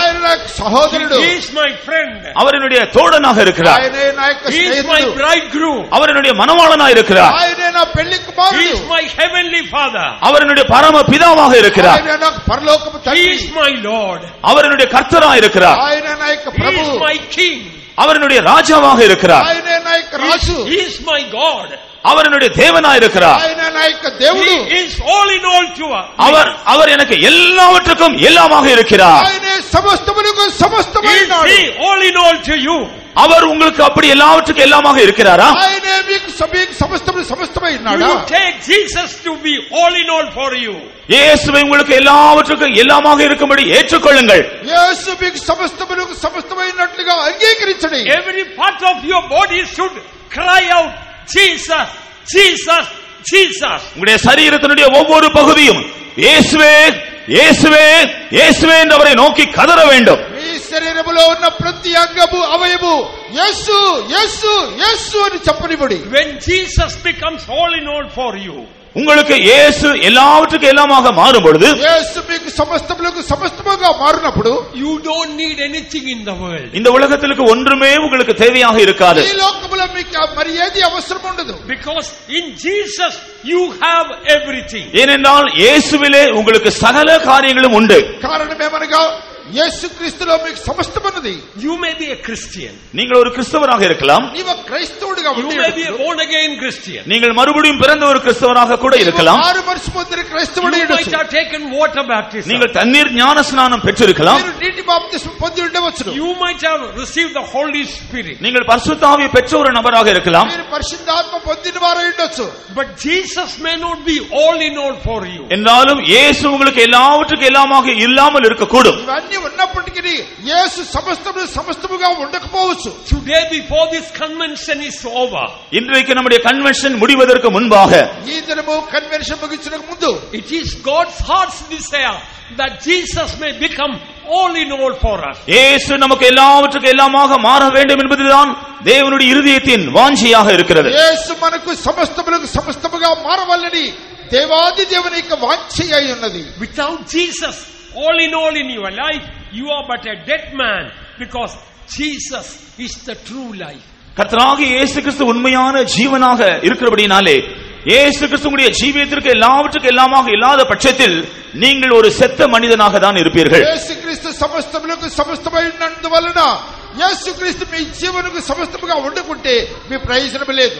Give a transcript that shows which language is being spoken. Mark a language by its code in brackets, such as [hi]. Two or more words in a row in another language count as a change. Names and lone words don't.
[te] ఆయన నా సహోదరుడు. [en] He is my friend. [ta] அவர் என்னுடைய தோழனாக இருக்கிறார். [te] ఆయనే నా యొక్క [en] He is my [te] స్నేహితుడు. [en] bridegroom. [ta] அவர் என்னுடைய மணவாளனாக இருக்கிறார். [te] ఆయనే నా పెళ్లి [en] He [te] కుమారుడు. [en] is my heavenly father. [ta] அவர் என்னுடைய பரம பிதாவாக இருக்கிறார். [te] ఆయనే నాకు పరలోకపు [en] He [te] తండ్రి. [en] is my Lord. [ta] அவர் என்னுடைய கர்த்தராக இருக்கிறார். [te] ఆయనే నా యొక్క [en] He [te] ప్రభు. [en] is my king. [ta] அவர் என்னுடைய ராஜாவாக இருக்கிறார். [te] ఆయనే నా యొక్క రాజు. [en] He is my God. [ta] அவர் என்னுடைய தேவனாக இருக்கிறார். [te] ఆయన నా యొక్క దేవుడు. [en] He is all in all to us. [ta] அவர் எனக்கு எல்லாவற்றுக்கும் எல்லாமாக இருக்கிறார். [te] ఆయనే సమస్తమునకు [en] Is [te] సమస్తమైనాడు. [en] he all in all to you? [ta] அவர் உங்களுக்கு அப்படி எல்லாவற்றுக்கும் எல்லாமாக இருக்கிறாரா? [te] ఆయనే మీకు సమస్తము [en] Do [te] సమస్తమైనాడా? [en] you take Jesus to be all in all for you? [ta] இயேசுவை உங்களுக்கு எல்லாவற்றுக்கும் எல்லாமாக இருக்கும்படி ஏற்றுக்கொள்ளுங்கள். [te] యేసు మీకు సమస్తమునకు సమస్తమైనట్లుగా అంగీకరించండి. [en] Every part of your body should cry out, Jesus, Jesus, Jesus. [ta] உங்களுடைய சரீரத்தினுடைய ஒவ்வொரு பகுதியும் இயேசுவே இயேசுவே இயேசுவே என்று அவரை நோக்கி கதற வேண்டும். [te] మీ శరీరములో ఉన్న ప్రతి అంగము అవయము యేసు యేసు యేసు అని చెప్పనిబడి. [en] When Jesus becomes all in all for you, [ta] உங்களுக்கு இயேசு எல்லாவற்றுக்கும் எல்லாமாக மாறும் பொழுது, [te] యేసు మీకు సమస్తములకు సమస్తముగా మారినప్పుడు [en] you don't need anything in the world. [ta] இந்த உலகத்திற்கு ஒன்றுமே உங்களுக்கு தேவையாக இருக்காது. [te] ఈ లోకములో మీకు మరి ఏది అవసరం ఉండదు. [en] Because in Jesus you have everything. [ta] ஏனென்றால் இயேசுவிலே உங்களுக்கு சகல காரியங்களும் உண்டு. [te] కారణమేమనగా యేసుక్రీస్తులో మీకు సమస్తమున్నది. [en] You may be a Christian. [ta] நீங்கள் ஒரு கிறிஸ்தவராக இருக்கலாம். [te] నీవు క్రైస్తవుడిగా [en] You may be a born again Christian. [ta] நீங்கள் மறுபடியும் பிறந்த ஒரு கிறிஸ்தவராக கூட இருக்கலாம். [te] మారు మనసు పొందిన క్రైస్తవుడు [en] You might [te] ఉండొచ్చు. [en] have taken water baptism. [ta] நீங்கள் தண்ணீர் ஞான ஸ்நானம் பெற்றிருக்கலாம். [te] మీరు నీటి బాప్తిస్మం పొంది ఉండవచ్చు. [en] You might have received the Holy Spirit. [ta] நீங்கள் பரிசுத்த ஆவியை பெற்ற ஒரு நபராக இருக்கலாம். [te] మీరు పరిశుద్ధాత్మ పొందిన వారు ఉండొచ్చు. [en] But Jesus may not be all in all for you. [ta] என்றாலும் இயேசு உங்களுக்கு எல்லாவற்றுக்கும் எல்லாமாக இல்லாமல் இருக்கக்கூடும். [te] ఇవన్నీ ఉన్నప్పటికీ యేసు సమస్తముగా ఉండకపోవచ్చు. [en] Today before this convention is over, [ta] இன்றைக்கு நம்முடைய கன்வென்ஷன் முடிவதற்கு முன்பாக [te] ఈ దినము కన్వెన్షన్ ముగించడానికి ముందు [en] it is God's heart's desire that Jesus may become all in all for us. [ta] இயேசு நமக்கு எல்லாவற்றுக்கும் எல்லாமாக மாற வேண்டும் என்பதுதான் தேவனுடைய இருதயத்தின் வாஞ்சியாக இருக்கிறது. [te] యేసు మనకు సమస్తములకు సమస్తముగా మారవాలని దేవాది దేవుని యొక్క వాంఛ అయి ఉన్నది. [en] Without Jesus all in your life, you are but a dead man, because Jesus is the true life. [ta] கர்த்தராகிய இயேசு கிறிஸ்து உண்மையான ஜீவனாக இருக்கிறபடினாலே இயேசு கிறிஸ்துவுடைய ஜீவியத்திற்கு எல்லாவற்றுக்கும் எல்லாமாக இல்லாத பட்சத்தில் நீங்கள் ஒரு செத்த மனிதனாக தான் இருப்பீர்கள். [te] యేసుక్రీస్తు సమస్తములకు సమస్తమైనందువలన యేసుక్రీస్తు మీ జీవనకు సమస్తముగా ఉండకుంటే మీ ప్రయోజనం లేదు.